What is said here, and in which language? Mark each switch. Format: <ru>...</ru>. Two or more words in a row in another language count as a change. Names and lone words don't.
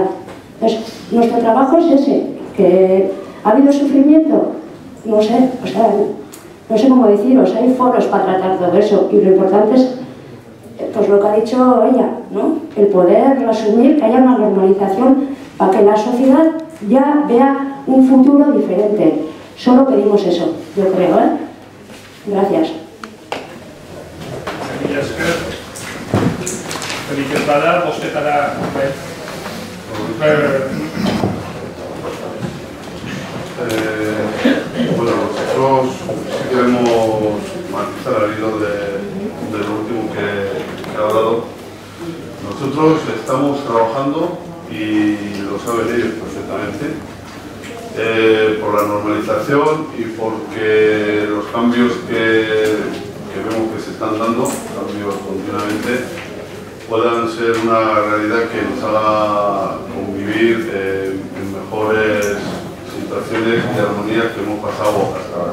<es>Entonces, nuestro trabajo es ese, que ha habido sufrimiento, no sé, o sea, no sé cómo deciros, hay foros para tratar todo eso y lo importante es, pues lo que ha dicho ella, ¿no? El poder asumir que haya una normalización para que la sociedad ya vea un futuro diferente. Solo pedimos eso, yo creo, ¿eh? Gracias.</es> <eu>Besterik ez bada, bostetara</eu> <es>Bueno, nosotros sí queremos matizar al hilo de lo último que ha hablado. Nosotros estamos trabajando, y lo saben ellos perfectamente, por la normalización y porque los cambios que vemos que se están dando, cambios continuamente, puedan ser una realidad que nos haga convivir en mejores situaciones de armonía que hemos pasado hasta ahora.</es>